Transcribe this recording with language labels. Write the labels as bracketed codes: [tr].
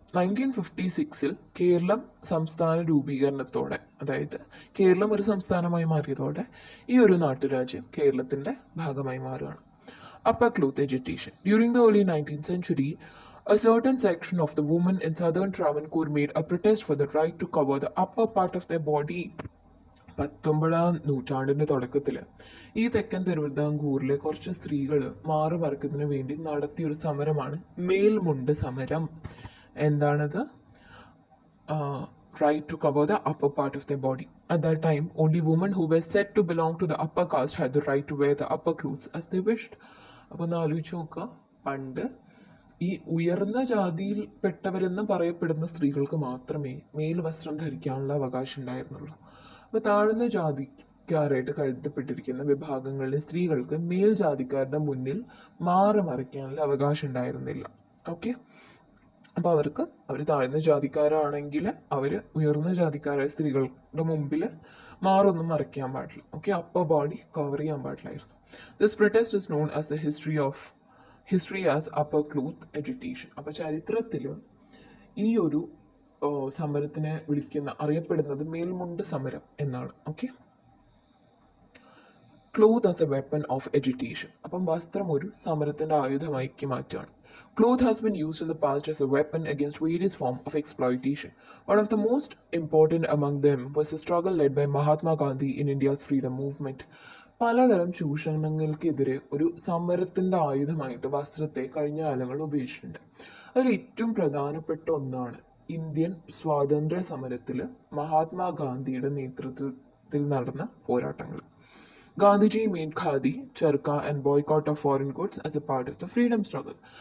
[ml] 1956 കേരളം സംസ്ഥാന രൂപീകരണത്തോടെ, അതായത് കേരളം ഒരു സംസ്ഥാനമായി മാറിയതോടെ ഈ ഒരു നാട്ടുരാജ്യം കേരളത്തിന്റെ ഭാഗമായി മാറുകയാണ്. [en] Upper cloth agitation. During the early 19th century, a certain section of the women in southern Travancore made a protest for the right to cover the upper part of their body. [ml] 19ാം നൂറ്റാണ്ടിന്റെ തുടക്കത്തിൽ ഈ തെക്കൻ തിരുവിതാംകൂറിലെ കുറച്ച് സ്ത്രീകൾ മാറുമറക്കുന്നതിന് വേണ്ടി നടത്തിയൊരു സമരമാണ് മേൽമുണ്ട് സമരം. എന്താണത്? [en] right to cover the upper part of their body. At that time, only women who were said to belong to the upper caste had the right to wear the upper clothes as they wished. [ml] അപ്പോൾ ഒന്ന് ആലോചിച്ച് നോക്കുക, പണ്ട് ഈ ഉയർന്ന ജാതിയിൽ പെട്ടവരെന്ന് പറയപ്പെടുന്ന സ്ത്രീകൾക്ക് മാത്രമേ മേൽവസ്ത്രം ധരിക്കാനുള്ള അവകാശം ഉണ്ടായിരുന്നുള്ളൂ. അപ്പോൾ താഴ്ന്ന ജാതിക്കാരായിട്ട് കരുതപ്പെട്ടിരിക്കുന്ന വിഭാഗങ്ങളിലെ സ്ത്രീകൾക്ക് മേൽ ജാതിക്കാരുടെ മുന്നിൽ മാറി മറിക്കാനുള്ള അവകാശം ഉണ്ടായിരുന്നില്ല. ഓക്കെ, അപ്പോൾ അവർ താഴ്ന്ന ജാതിക്കാരാണെങ്കിൽ അവർ ഉയർന്ന ജാതിക്കാരായ സ്ത്രീകളുടെ മുമ്പിൽ മാറൊന്നും മറയ്ക്കാൻ പാടില്ല. [en] okay, upper body cover [ml] ചെയ്യാൻ പാടില്ലായിരുന്നു. [en] This protest is known as the history as upper cloth agitation. [ml] അപ്പോൾ ചരിത്രത്തിൽ ഈ ഒരു സമരത്തിനെ അറിയപ്പെടുന്നത് മേൽമുണ്ട് സമരം എന്നാണ്. [en] Okay, cloth as a weapon of agitation. [ml] അപ്പം വസ്ത്രം ഒരു സമരത്തിന്റെ ആയുധമാക്കി മാറ്റുകയാണ്. [en] Cloth has been used in the past as a weapon against various forms of exploitation. One of the most important among them was the struggle led by Mahatma Gandhi in India's freedom movement. [ml] പലതരം ചൂഷണങ്ങൾക്കെതിരെ ഒരു സമരത്തിന്റെ ആയുധമായിട്ട് വസ്ത്രത്തെ കഴിഞ്ഞ കാലങ്ങൾ ഉപയോഗിച്ചിട്ടുണ്ട്. അതിൽ ഏറ്റവും പ്രധാനപ്പെട്ട ഒന്നാണ് ഇന്ത്യൻ സ്വാതന്ത്ര്യ സമരത്തിൽ മഹാത്മാഗാന്ധിയുടെ നേതൃത്വത്തിൽ നടന്ന പോരാട്ടങ്ങൾ. [en] Gandhiji made khadi, charka and boycott of foreign goods as a part of the freedom struggle.